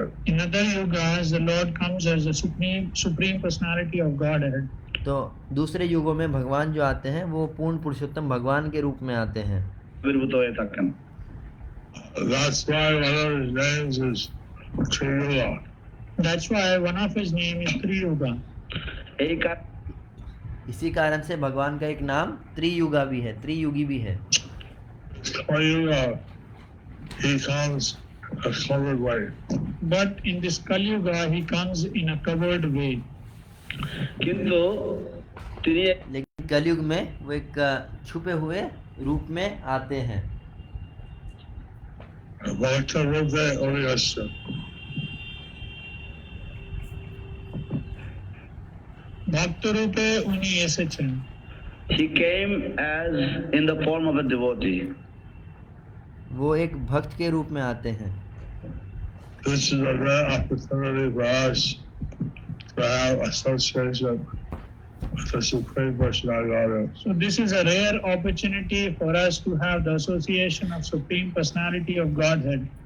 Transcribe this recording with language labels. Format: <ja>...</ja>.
<en>In other yugas, the Lord comes as the supreme personality of Godhead.</en> <hi>तो दूसरे युगों में भगवान जो आते हैं वो पूर्ण पुरुषोत्तम भगवान के रूप में आते हैं।</hi> <bn>আবির্ভূত হয়ে থাকেন।</bn> <en>That's why one of his names is Triyuga. That's why one of his name is Triyuga.</en> <bn>এই কারণে</bn> <hi>इसी कारण से भगवान का एक नाम त्रियुगा भी है, त्रियुगी भी है।</hi> <en>Triyuga, he comes a covered way. But in this Kali Yuga, he comes in a covered way.</en> <bn>কিন্তু তিনি</bn> <hi>लेकिन कलयुग में वो एक छुपे हुए रूप में आते हैं।</hi> <sa>Bhakta Rupa Uriyasya.</sa> <bn>ভক্ত রূপে উনি এসেছেন।</bn> <en>he came as in the form of a devotee.</en> <hi>वो एक भक्त के रूप में आते हैं।</hi> <en>This is a rare opportunity for us to have association with the Supreme Personality Godhead. So this is a rare opportunity for us to have the association of Supreme Personality of Godhead.</en>